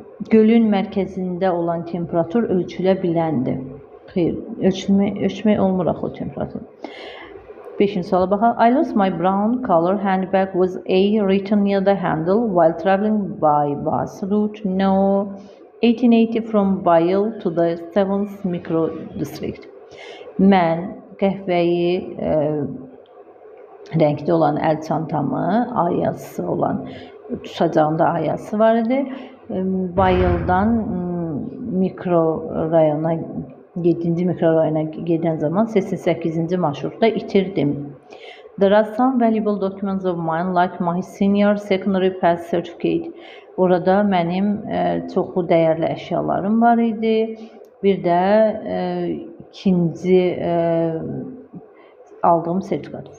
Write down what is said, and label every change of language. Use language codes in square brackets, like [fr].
[az] Gölün mərkəzində olan temperatur ölçülə biləndir. Xeyr, ölçmək olmur axı o temperatur. 5-ci suala baxaq. [en] I lost my brown color handbag with A written near the handle while traveling by bus route No 1880 from Bayıl to the 7th micro district. [az] Mən qəhvəyi rəngdə olan əl çantamı, ayazısı olan, tutacağında ayazısı var idi. Bayıldan mikro rayona 7-ci mikrorayona gedən zaman 88-ci marşrutda itirdim. [en] There are some valuable documents of mine like my senior secondary pass certificate. [az] Orada mənim çoxlu dəyərli əşyalarım var idi. Bir də ikinci aldığım sertifikat.